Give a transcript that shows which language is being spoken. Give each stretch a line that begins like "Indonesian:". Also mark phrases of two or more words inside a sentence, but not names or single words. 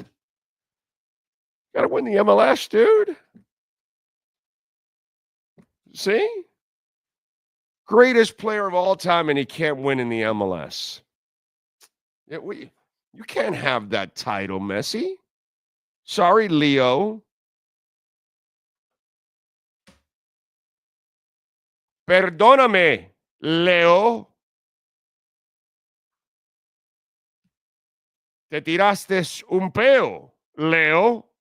English: Gotta win the MLS, dude. See? Greatest player of all time, and he can't win in the MLS. You can't have that title, Messi. Sorry,
Spanish: Leo. Perdóname, Leo. Te tiraste un peo, Leo.